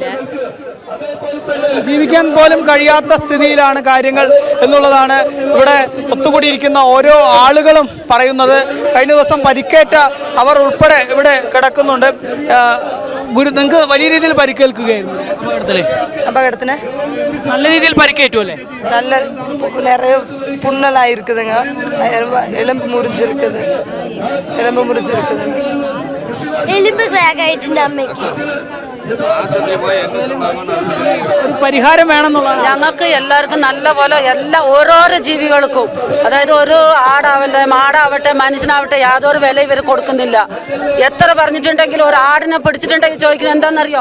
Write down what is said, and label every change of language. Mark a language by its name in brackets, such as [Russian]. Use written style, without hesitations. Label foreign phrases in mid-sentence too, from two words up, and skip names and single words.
[Malayalam] ജീവിക്കാൻ പോലും കഴിയാത്ത സ്ഥിതിയിലാണ് കാര്യങ്ങൾ എന്നുള്ളതാണ് ഇവിടെ ഒത്തുകൂടിയിരിക്കുന്ന ഓരോ ആളുകളും പറയുന്നത്. കഴിഞ്ഞ ദിവസം പരിക്കേറ്റ അവർ ഉൾപ്പെടെ ഇവിടെ കിടക്കുന്നുണ്ട്. നിങ്ങൾക്ക് വലിയ രീതിയിൽ പരിക്കേൽക്കുകയായിരുന്നു അപകടത്തിന്. നല്ല രീതിയിൽ പരിക്കേറ്റു അല്ലേ? [Tamil] நல்ல நிறைய புண்ணெல்லாம் இருக்குதுங்க. எலும்பு முறிஞ்சிருக்குது. [Malayalam] എലുമ്പ് ക്രാക്ക് ആയിട്ടുണ്ട് അമ്മയ്ക്ക്. ഒരു പരിഹാരം വേണമെന്നുള്ളതാണ്. ഞങ്ങൾക്ക് എല്ലാവർക്കും നല്ല പോലെ ഓരോരോ ജീവികൾക്കും, അതായത് ഒരു ആടാവട്ടെ മാടാവട്ടെ മനുഷ്യനാവട്ടെ യാതൊരു വില ഇവർ കൊടുക്കുന്നില്ല. എത്ര പറഞ്ഞിട്ടുണ്ടെങ്കിലും ഒരു ആടിനെ പിടിച്ചിട്ടുണ്ടെങ്കിൽ ചോദിക്കുന്നത് എന്താണെന്നറിയോ?